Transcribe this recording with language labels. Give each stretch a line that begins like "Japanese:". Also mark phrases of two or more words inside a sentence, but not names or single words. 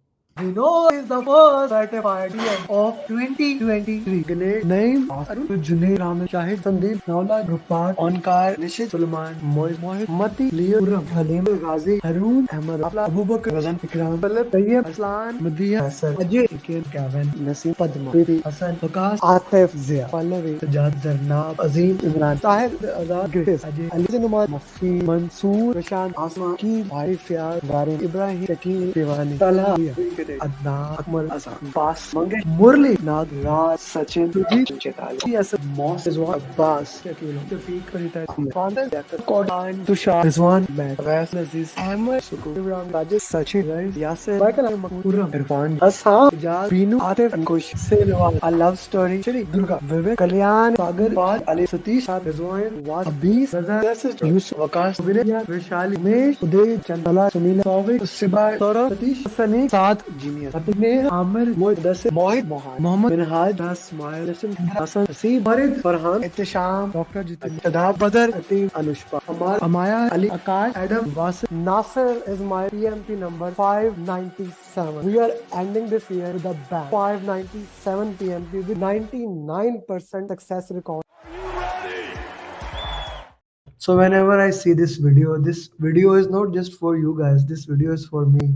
English: We know is the first certified PM of 2023. Ganesh, Naeem, Arun, Junaid, Ramesh, Shahid, Sandeep, Naula, Rupat, Onkar, Nishit, Sulman, Mohit, Mati, Leo, Uram, Halim, Ghazi, Harun, Ahmad, Afla, Abu Bakr, Razan, Ikram, Philip, Tayyib, Aslan, Madhiya, Hassan, Ajay, Ikin, Gavin, Nasim, Padma, Priti, Hassan, Vikas, Atif, Zia, Pallavi, Sajad, Zarnab, Azim, Imran, Tahir, Azad, Griffiths, Ajay, Ali Zinumar, Mafi, Mansoor, Prashant, Asma, Ki, Bhai, Fiaz, Garin, Ibrahim, Shakir, Tivani, Talha, Adnan, Akmal, Azam, Bas, Mangesh, Murli, Nag, Raj, Sachin, Sujit, Chetali, Asad, Moss, Rizwan, Abbas, Shakil, Shafiq, Farita, Fanta, Yakar, Kodan, Tushar, Rizwan, Matt, Abbas, Aziz, Ahmed, Sukur, Ibrahim, Rajesh, Sachin, Rais, Yasir, Michael, Makuram, Irfan, Hassan, Ijaz, Binu, Atif, Ankush, Silwan, A Love Story, Shri, Durga, Vivek, Kalyan, Sagar, Fad, Ali, Satish, Rizwan, Was, Abis, Razan, Yusuf, Wakash, Vinay, Vishali, Umesh, Uday, Chandala, Sunil, Sauvik, Sibai, Saurabh, Satish, Sani, Saad, Genius, Atigneha, Amir, Mohit, Dasir, Mohit, Mohan, Mohammed, Minhaj, Das, Smile, Jason, Hassan, Hasib, Farid, Farhan, Ittisham, Dr. Jitin, Shadab, Badar, Atif, Anushpa, Amar, Amaya, Ali, Akash, Adam, Wasif, Nasir is my PMP number 597. We are ending this year with a bang. 597 PMP with 99% success record. So whenever I see this video is not just for you guys, this video is for me.